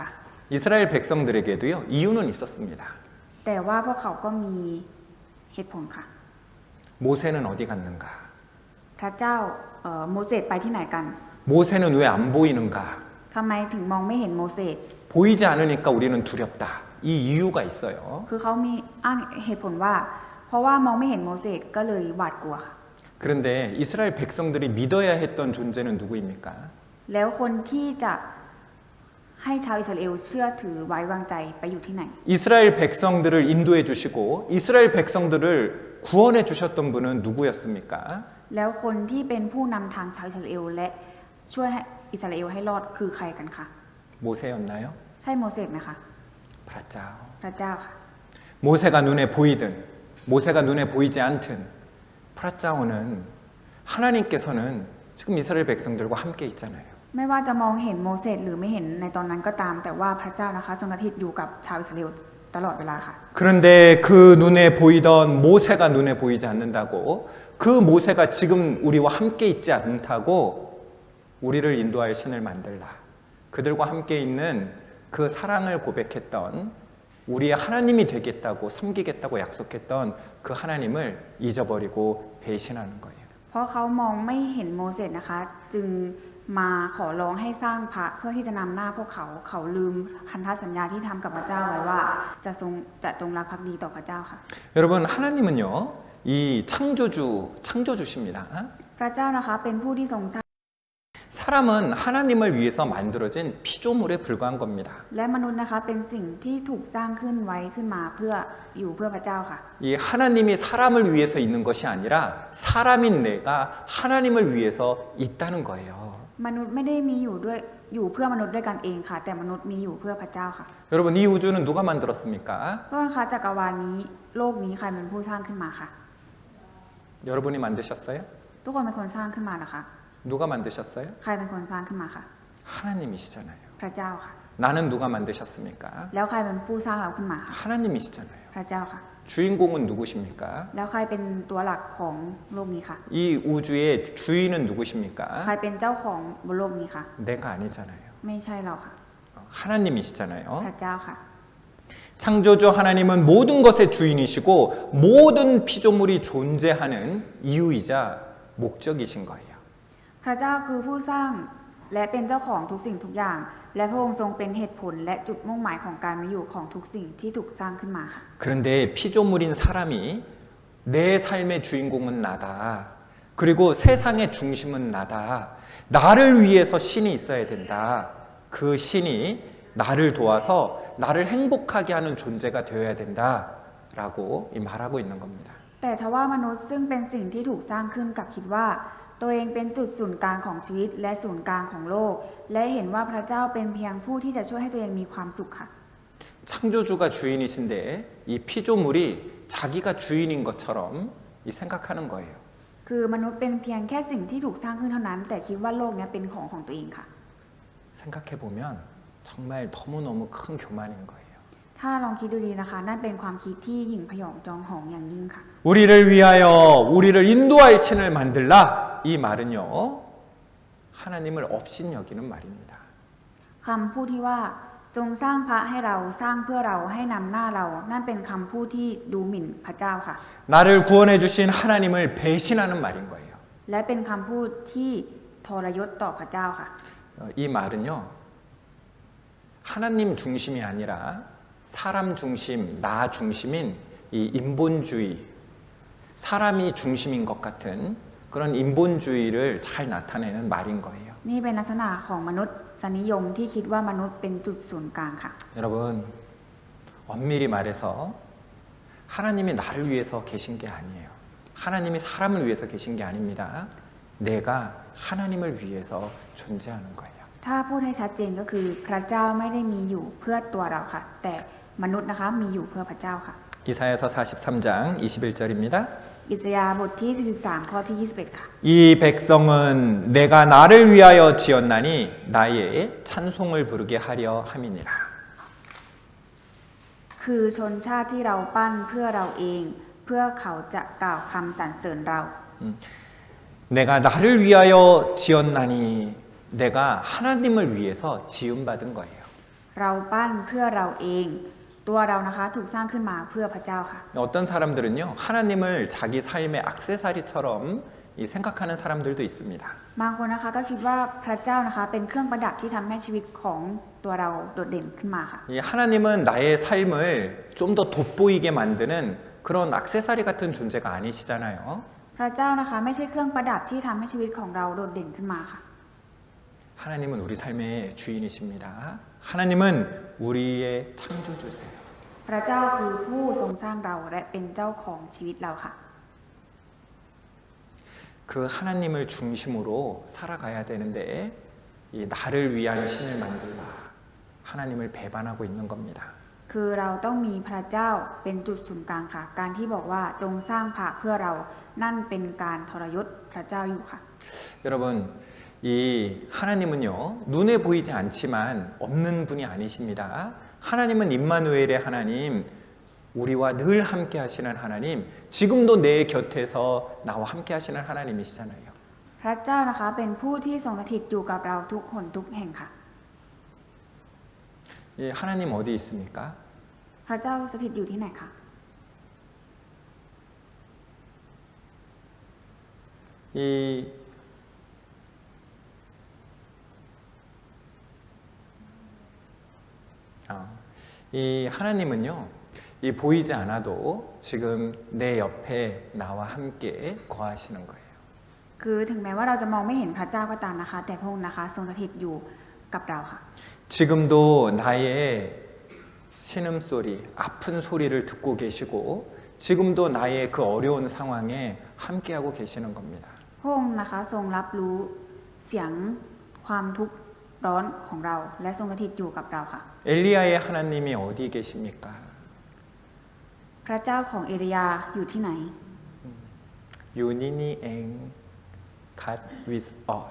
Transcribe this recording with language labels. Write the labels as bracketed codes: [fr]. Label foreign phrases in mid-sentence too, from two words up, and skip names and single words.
[ko] 이스라엘 백성들에게도요 이유는 있었습니다. [th] แต่ว่าพวกเขาก็มีเหตุผลค่ะ [ko] 모세는 어디 갔는가? [th] พระเจ้าโมเสสไปที่ไหนกัน [ko] 모세는 왜 안 보이는가? [th] ทำไมถึงมองไม่เห็นโมเสส [ko] 보이지 않으니까 우리는 두렵다. 이 이유가 있어요. [th] คือเขามีอ้างเหตุผลว่าเพราะว่ามองไม่เห็นโมเสสก็เลยหวาดกลัวค่ะ [ko] 그런데 이스라엘 백성들이 믿어야 했던 존재는 누구입니까? [th] แล้วคนที่จะให้ชาวอิสราเอลเชื่อถือไว้วางใจไปอยู่ที่ไหน [ko] 이스라엘 백성들을 인도해 주시고 이스라엘 백성들을 구원해 주셨던 분은 누구였습니까? [th] แล้วคนที่เป็นผู้นำทางชาวอิสราเอลและช่วยให้อิสราเอลให้รอดคือใครกันคะ [ko] 모세였나요? [th] ใช่โมเสสไหมคะ 브라짜오. พระเจ้าค่ะ [ko] 모세가 눈에 보이든 모세가 눈에 보이지 않든 브라짜오는 하나님께서는 지금 이스라엘 백성들과 함께 있잖아요. [th] ไม่ว่าจะมองเห็นโมเสสหรือไม่เห็นในตอนนั้นก็ตาม แต่ว่าพระเจ้านะคะทรงสถิตอยู่กับชาวอิสราเอลตลอดเวลาค่ะ [ko] 그런데 그 눈에 보이던 모세가 눈에 보이지 않는다고 그 모세가 지금 우리와 함께 있지 않다고 우리를 인도할 신을 만들라. 그들과 함께 있는 그 사랑을 고백했던 우리의 하나님이 되겠다고 섬기겠다고 약속했던 그 하나님을 잊어버리고 배신하는 거예요. [th] เพราะเขามองไม่เห็นโมเสสนะคะ จึงมาขอร้องให้สร้างพระเพื่อที่จะนำหน้าพวกเขา เขาลืมพันธสัญญาที่ทำกับพระเจ้าไว้ว่าจะจงรักภักดีต่อพระเจ้าค่ะ [ko] 여러분 하나님은요 이 창조주십니다. [th] พระเจ้านะคะเป็นผู้ที่ทรงสร้าง [ko] 사람은 하나님을 위해서 만들어진 피조물에 불과한 겁니다. [th] และมนุษย์นะคะเป็นสิ่งที่ถูกสร้างขึ้นไว้ขึ้นมาเพื่ออยู่เพื่อพระเจ้าค่ะ [ko] 이 하나님이 사람을 위해서 있는 것이 아니라 사람인 내가 하나님을 위해서 있다는 거예요. [th] มนุษย์ไม่ได้มีอยู่เพื่อมนุษย์ด้วยกันเองค่ะ แต่มนุษย์มีอยู่เพื่อพระเจ้าค่ะ [ko] 여러분 이 우주는 누가 만들었습니까? [th] เพราะนะคะจักรวาลนี้โลกนี้ใครเป็นผู้สร้างขึ้นมาค่ะ [ko] 여러분이 만드셨어요? [th] ทุกคนเป็นคนสร้างขึ้นมานะคะ [ko] 누가 만드셨어요? [th] ใครเป็นคนสร้างขึ้นมาค่ะ [ko] 하나님이시잖아요. [th] พระเจ้าค่ะ [ko] 나는 누가 만드셨습니까? [th] แล้วใครเป็นผู้สร้างเราขึ้นมาค่ะ [ko] 하나님이시잖아요. [th] พระเจ้าค่ะ [ko] 주인공은 누구십니까? [th] แล้วใครเป็นตัวหลักของโลกนี้ค่ะ [ko] 이 우주의 주인은 [th] ใคร [ko] 누구십니까? [th] เป็นเจ้าของบนโลกนี้ค่ะ [ko] 내가 아니잖아요. [th] ไม่ใช่เราค่ะ [ko] 하나님이시잖아요. [th] พระเจ้าค่ะ [ko] 창조주 하나님은 모든 것의 주인이시고 모든 피조물이 존재하는 이유이자 목적이신 거예요. [th] พระเจ้าคือผู้สร้างและเป็นเจ้าของทุกสิ่งทุกอย่าง และพระองค์ทรงเป็นเหตุผลและจุดมุ่งหมายของการมีอยู่ของทุกสิ่งที่ถูกสร้างขึ้นมาค่ะ [ko] 그런데 피조물인 사람이 내 삶의 주인공은 나다. 그리고 세상의 중심은 나다. 나를 위해서 신이 있어야 된다. 그 신이 나를 도와서 나를 행복하게 하는 존재가 되어야 된다라고 말하고 있는 겁니다. [th] แต่ทว่ามนุษย์ซึ่งเป็นสิ่งที่ถูกสร้างขึ้นกลับคิดว่า ตัวเองเป็นจุดศูนย์กลางของชีวิตและศูนย์กลางของโลก และเห็นว่าพระเจ้าเป็นเพียงผู้ที่จะช่วยให้ตัวเองมีความสุขค่ะ [ko] 창조주가 주인이신데 이 피조물이 자기가 주인인 것처럼 생각하는 거예요. [th] คือมนุษย์เป็นเพียงแค่สิ่งที่ถูกสร้างขึ้นเท่านั้น แต่คิดว่าโลกนี้เป็นของตัวเองค่ะ [ko] 생각해 보면 정말 너무너무 큰 교만인 거예요. [th] ถ้าลองคิดดูดีนะคะ นั่นเป็นความคิดที่หยิ่งพยองจองหองอย่างยิ่งค่ะ [ko] 우리를 위하여 우리를 인도할 신을 만들라. 이 말은요. 하나님을 업신여기는 말입니다. [th] คำพูดที่ว่าจงสร้างพระให้เราสร้างเพื่อเราให้นำหน้าเรา นั่นเป็นคำพูดที่ดูหมิ่นพระเจ้าค่ะ [ko] 나를 구원해 주신 하나님을 배신하는 말인 거예요. [th] และเป็นคำพูดที่ทรยศต่อพระเจ้าค่ะ [ko] 이 말은요. 하나님 중심이 아니라 사람 중심, 나 중심인 이 인본주의, 사람이 중심인 것 같은 그런 인본주의를 잘 나타내는 말인 거예요. [th] นี่เป็นลักษณะของมนุษย์สนิยมที่คิดว่ามนุษย์เป็นจุดศูนย์กลางค่ะ [ko] 여러분, 엄밀히 말해서 하나님이 나를 위해서 계신 게 아니에요. 하나님이 사람을 위해서 계신 게 아닙니다. 내가 하나님을 위해서 존재하는 거예요. [th] ถ้าพูดให้ชัดเจนก็คือพระเจ้าไม่ได้มีอยู่เพื่อตัวเราค่ะ แต่มนุษย์นะคะมีอยู่เพื่อพระเจ้าค่ะ [ko] 이사야서 43장 21절입니다. [th] อิสยาห์บทที่43ข้อที่21ค่ะ [ko] 이 백성은 내가 나를 위하여 지었나니 나의 찬송을 부르게 하려 함이니라. [th] คือชนชาติที่เราปั้นเพื่อเราเอง เพื่อเขาจะกล่าวคำสรรเสริญเรา [ko] 내가 나를 위하여 지었나니 내가 하나님을 위해서 지음받은 거예요. [th] เราปั้นเพื่อเราเอง ตัวเรานะคะถูกสร้างขึ้นมาเพื่อพระเจ้าค่ะ [ko] 어떤 사람들은요 하나님을 자기 삶의 액세서리처럼 생각하는 사람들도 있습니다. [th] บางคนนะคะก็คิดว่าพระเจ้านะคะเป็นเครื่องประดับที่ทำให้ชีวิตของตัวเราโดดเด่นขึ้นมาค่ะ [ko] 이 하나님은 나의 삶을 좀 더 돋보이게 만드는 그런 액세서리 같은 존재가 아니시잖아요. [th] พระเจ้านะคะไม่ใช่เครื่องประดับที่ทำให้ชีวิตของเราโดดเด่นขึ้นมาค่ะ [ko] 하나님은 우리 삶의 주인이십니다. 하나님은 우리의 창조주세요. [th] พระเจ้าคือผู้ทรงสร้างเราและเป็นเจ้าของชีวิตเราค่ะ [ko] 그 하나님을 중심으로 살아가야 되는데 이 나를 위한 신을 만들라. 하나님을 배반하고 있는 겁니다. [th] คือเราต้องมีพระเจ้าเป็นจุดศูนย์กลางค่ะ การที่บอกว่าจงสร้างพระเพื่อเรานั่นเป็นการทรยศพระเจ้าอยู่ค่ะ [ko] 여러분, 이 하나님은요, 눈에 보이지 않지만 없는 분이 아니십니다. 하나님은 임마누엘의 하나님, 우리와 늘 함께 하시는 하나님, 지금도 내 곁에서 나와 함께 하시는 하나님이시잖아요. [th] พระเจ้านะคะเป็นผู้ที่ทรงสถิตอยู่กับเราทุกหนทุกแห่งค่ะ [ko] 이 하나님 어디 있습니까? [th] พระเจ้าสถิตอยู่ที่ไหนคะ [ko] 이 하나님은요, 이 보이지 않아도 지금 내 옆에 나와 함께 거하시는 거예요. [th] คือถึงแม้ว่าเราจะมองไม่เห็นพระเจ้าก็ตามนะคะ แต่พระองค์นะคะทรงสถิตอยู่กับเราค่ะ [ko] 지금도 나의 신음소리, 아픈 소리를 듣고 계시고 지금도 나의 그 어려운 상황에 함께하고 계시는 겁니다. [th] พระองค์นะคะทรงรับรู้เสียงความทุกข์ร้อนของเราและทรงสถิตอยู่กับเราค่ะ [ko] 엘리야의 하나님이 어디 계십니까? [th] พระเจ้าของเอลียาอยู่ที่ไหน 유니니 엥 [en] God with us.